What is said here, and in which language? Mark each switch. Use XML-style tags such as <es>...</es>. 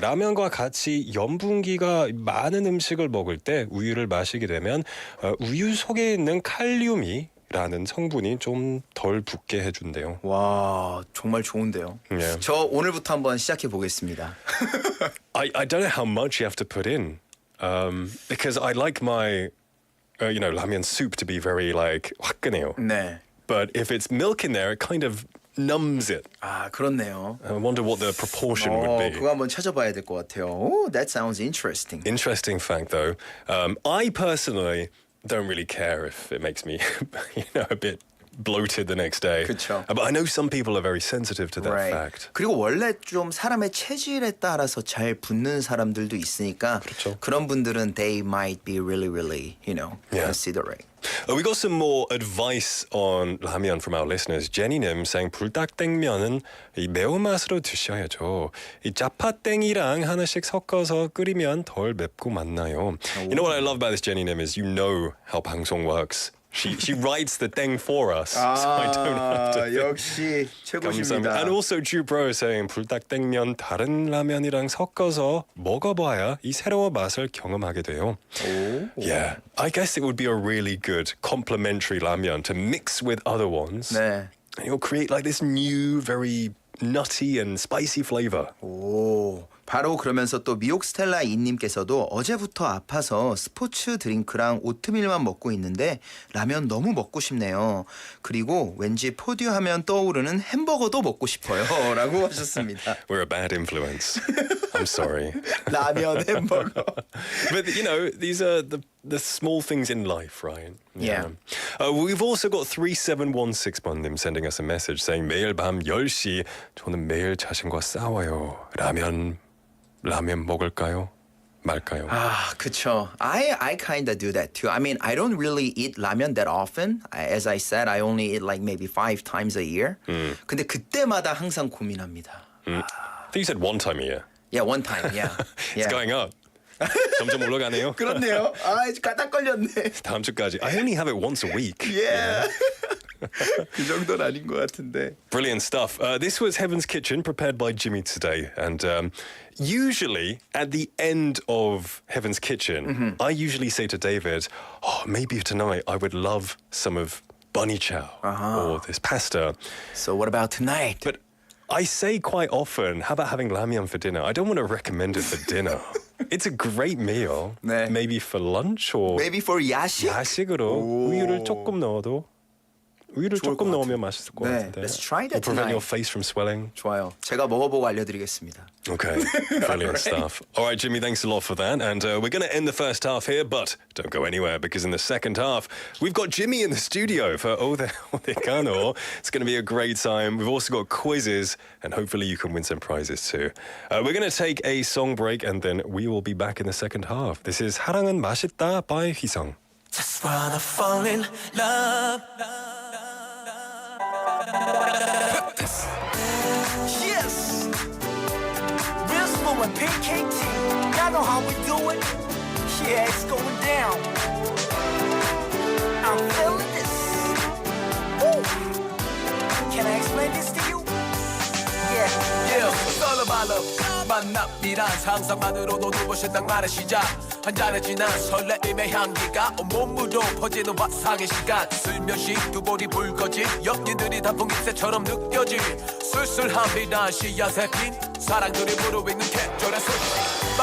<ko>라면과 같이 염분기가 많은 음식을 먹을 때 우유를 마시게 되면 우유 속에 있는 칼륨이라는 성분이 좀 덜 붙게 해준대요. 와, 정말 좋은데요.</ko> <en>Yeah.</en> <ko>저 오늘부터 한번 시작해 보겠습니다.</ko> <en>I don't know how much you have to put in, because I like my, ramen soup to be very like 화끈해요.</en> <ko>네.</ko> <en>But if it's milk in there, it kind of numbs it.</en> <ko>그렇네요.</ko> <en>I wonder what the proportion would be.</en> <ko>그거 한번 찾아봐야 될 것 같아요.</ko> <en>오, that sounds interesting. Interesting fact, though. I personally don't really care if it makes me, a bit bloated the next day.</en> <ko>그쵸.</ko> <en>But I know some people are very sensitive to that Right. fact.</en> <ko>그리고 원래 좀 사람의 체질에 따라서 잘 붙는 사람들도 있으니까 그렇죠. 그런 분들은</ko> <en>they might be really, Yeah. considerate. We got some more advice on 라면 from our listeners.</en> <ko>제니님 saying 불닭땡면은 이 매운맛으로 드셔야죠. 이 짜파땡이랑 하나씩 섞어서 끓이면 덜 맵고 맛나요.</ko> <en>You know what I love about this 제니님 is you know how 방송 works. She writes the 땡 for us, so I don't have to.</en> <ko>역시 최고십니다.</ko> <en>And also Jubro is saying</en> <ko>불닭땡면 다른 라면이랑 섞어서 먹어봐야 이 새로운 맛을 경험하게 돼요.</ko> <en>Yeah, I guess it would be a really good complementary 라면 to mix with other ones.</en> <ko>네.</ko> <en>And you'll create like this new, very nutty and spicy flavor.</en> <ko>오, 바로 그러면서 또 미옥스텔라 이님께서도 어제부터 아파서 스포츠 드링크랑 오트밀만 먹고 있는데 라면 너무 먹고 싶네요. 그리고 왠지 포디오 하면 떠오르는 햄버거도 먹고 싶어요. 라고 하셨습니다.</ko> <en>We're a bad influence. I'm sorry.</en> <ko>라면, 햄버거.</ko> <en>But you know, these are the small things in life, right? Yeah. We've also got 3716번님 sending us a message saying</en> <ko>매일 밤 10시 저는 매일 자신과 싸워요. 라면 먹을까요? 말까요? 아, 그쵸.</ko> <en>I kind of do that too. I mean, I don't really eat 라면 that often. As I said, I only eat like maybe 5 times a year.</en> <ko>근데 그때마다 항상 고민합니다.</ko> <en>I think you said one time a year. Yeah, one time. Yeah. It's going up.</en> <ko>점점 올라가네요. 그렇네요. 아, 딱 걸렸네. 다음 주까지.</ko> <en>I only have it once a week. Yeah.</en> <ko>그 정도는 아닌 것 같은데.</ko> <en>Brilliant stuff. This was Heaven's Kitchen, prepared by Jimmy today. And usually, at the end of Heaven's Kitchen, I usually say to David, oh, maybe tonight I would love some of bunny chow or this pasta. So what about tonight? But I say quite often, how about having ramyeon for dinner? I don't want to recommend it for dinner. It's a great meal.</en> <ko>네.</ko> <en>Maybe for lunch or Maybe for 야식?</en> <ko>야식으로 우유를 조금 넣어도 우유를 좋을 조금 것 넣으면 맛있을 것 네, 같은데.</ko> <en>let's try that Will prevent tonight. your face from swelling.</en> <ko>좋아요. 제가 먹어보고 알려드리겠습니다.</ko> <en>Okay, brilliant stuff. All right, Jimmy, thanks a lot for that. And we're going to end the first half here, but don't go anywhere because in the second half, we've got Jimmy in the studio for Odega노. It's going to be a great time. We've also got quizzes, and hopefully you can win some prizes too. We're going to take a song break, and then we will be back in the second half. This is 사랑은 맛있다 by 휘성. Just wanna fall in love. Yes. Real smooth and PKT. Y'all know how we do it. Yeah, it's going down. I'm feeling this. Woo. Can I explain this to you? Yeah. It's all about love.</en> <ko>만남이란 상상만으로도 눈부신 낭만의 시작. 한 잔에 진한 설레임의 향기가 온몸으로 퍼지는 화상의 시간. 슬며시 두 볼이 붉어진 연인들이 단풍잎새처럼 느껴질 쓸쓸함이란 씨앗에 핀 사랑들이 무르익는 계절의 소식.</ko>